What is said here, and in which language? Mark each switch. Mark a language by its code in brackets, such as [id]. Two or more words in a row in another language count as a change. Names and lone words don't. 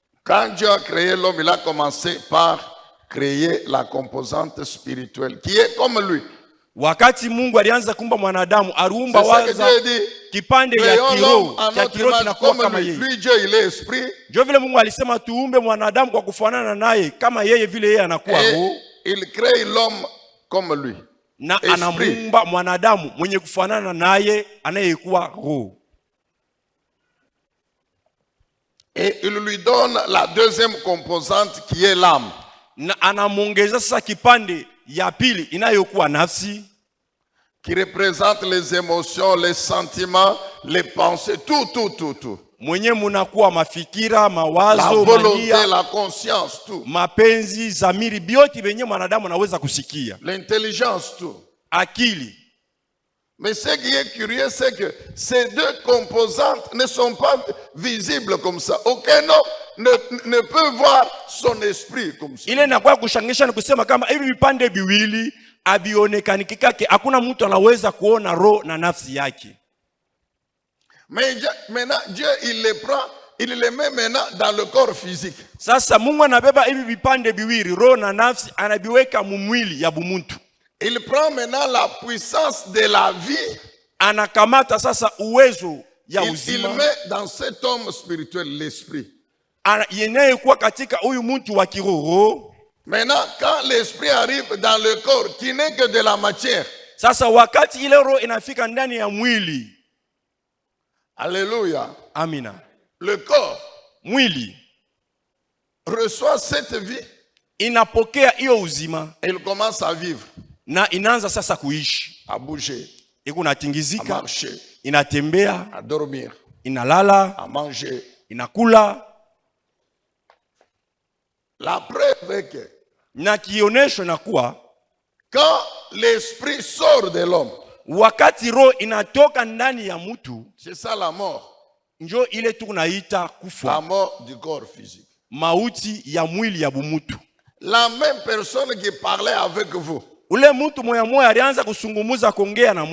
[fr] Quand Dieu a créé l'homme, il a commencé par créer la composante spirituelle qui est comme lui. [sw] Wakati Mungu alianza kuumba mwanadamu, aliumba [fr] C'est ça que [sw] waza [fr] Dieu dit. [sw] kipande ya [fr] Créons l'homme [sw] kiroho, [fr] à [sw] cha [fr] notre [sw] kiroho [fr] image [sw] kinakuwa [fr] comme [sw] kama [fr] lui. [sw] yeye. [fr] Lui, Dieu, il est esprit. [sw] Ndio vile Mungu alisema tuumbe mwanadamu kwa kufanana naye kama yeye vile yeye anakuwa roho, [fr] Et il crée l'homme comme lui. [sw] na [fr] Esprit. [sw] anamuumba mwanadamu mwenye kufanana naye anayekuwa roho. [fr] Et il lui donne la deuxième composante qui est l'âme. [sw] Na anamwongeza sasa kipande ya pili inayokuwa nafsi, [fr] Qui représente les émotions, les sentiments, les pensées, tout. [sw] mwenye munakuwa mafikira, [fr] La [sw] mawazo, [fr] volonté, [sw] mania, [fr] la conscience, tout. [sw] mapenzi, zamiri, byote benye mwanadamu anaweza kusikia, [fr] L'intelligence, tout. [sw] akili. [fr] Mais ce qui est curieux, c'est que ces deux composantes ne sont pas visibles comme ça. Aucun homme ne peut voir son esprit comme ça. [sw] Ile inakuwa kushangisha ni kusema kama hivi vipande viwili abionekani kikake, hakuna mtu anaweza kuona roho na nafsi yake. [fr] Mais maintenant, Dieu, il les prend, il les met maintenant dans le corps physique. [sw] Sasa Mungu anabeba hivi vipande viwili, roho na nafsi, anabiweka mumwili ya bumuntu. [fr] Il prend maintenant la puissance de la vie. [sw] Anakamata sasa uwezo ya [fr] Il [sw] uzima, [fr] met dans cet homme spirituel l'esprit. [sw] yenayekuwa katika huyu mtu wa kiroho. [fr] Maintenant, quand l'esprit arrive dans le corps, qui n'est que de la matière, [sw] Sasa wakati ile roho inafika ndani ya mwili, [fr] alléluia, [sw] amina, [fr] le corps [sw] mwili [fr] reçoit cette vie [sw] inapokea hiyo uzima [fr] et il commence à vivre, [sw] na inaanza sasa kuishi, [fr] à bouger, [sw] iko [fr] à [sw] natingizika, [fr] marcher, [sw] inatembea, [fr] à dormir, [sw] inalala, [fr] à manger. [sw] inakula. [fr] La preuve est que [sw] Na kionesho na kuwa [fr] quand l'esprit sort de l'homme, [sw] wakati roho inatoka ndani ya mtu, [fr] c'est ça la mort, [sw] njo ile tunaita kufa, [fr] la mort du corps physique. [sw] mauti ya mwili ya bumutu. [fr] La même personne qui parlait avec vous, [sw] Ule mtu moya moya alianza kusungumuza kuongea na